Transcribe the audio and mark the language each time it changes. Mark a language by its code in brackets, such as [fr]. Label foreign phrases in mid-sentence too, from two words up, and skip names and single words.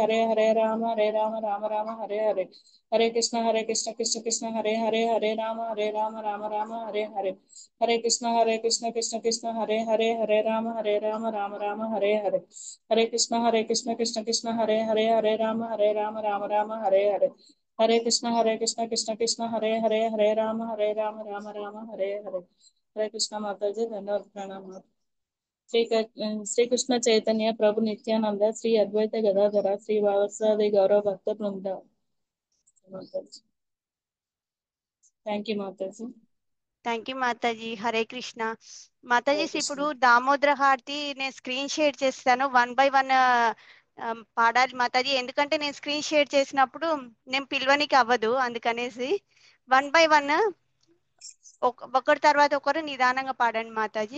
[sa] राम हरे हरे हरे कृष्ण राम हरे हरे हरे कृष्ण राम हरे हरे हरे कृष्ण राम हरे हरे हरे कृष्ण राम हरे हरे हरे कृष्ण [hi] माता जी धन्यवाद प्रणाम [sa] श्री कृष्ण चैतन्य प्रभु नित्यानंद श्री अद्वैत गदाधर श्री वासदि गौरव भक्त वृंद [en] thank you [sa] माता जी [en] thank you [te] మాతాజీ. హరే కృష్ణ మాతాజీ. हरे ఇప్పుడు कृष्ण దామోదర హారతి నేను [en] screen share [te] చేస్తాను, [en] 1 by 1 [te] పాడాలి మాతాజీ. ఎందుకంటే నేను [en] screen share [te] చేసినప్పుడు నేను పిలవనికి అవ్వదు, అందుకనేసి [en] 1 by 1 [te] ఒకరి తర్వాత ఒకరు నిదానంగా పాడండి మాతాజీ.